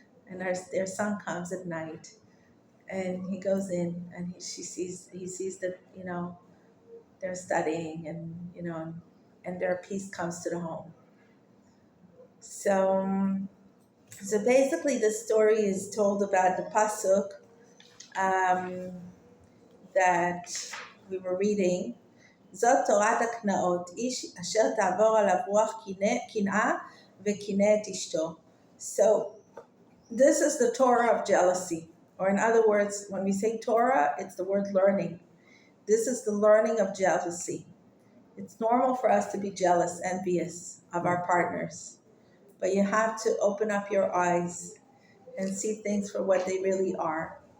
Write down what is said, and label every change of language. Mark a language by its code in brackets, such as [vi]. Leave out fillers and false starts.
[en] And their son comes at night. And he goes in and he sees that, you know, they're studying and, you know, and their peace comes to the home. So basically the story is told about the pasuk that we were reading. [he] זאת תורת הקנאות, איש אשר תעבור עליו רוח קנאה וקנא את אשתו. [en] So this is the Torah of jealousy. Or in other words, when we say Torah, it's the word learning. This is the learning of jealousy. It's normal for us to be jealous, envious of our partners. But you have to open up your eyes and see things for what they really are.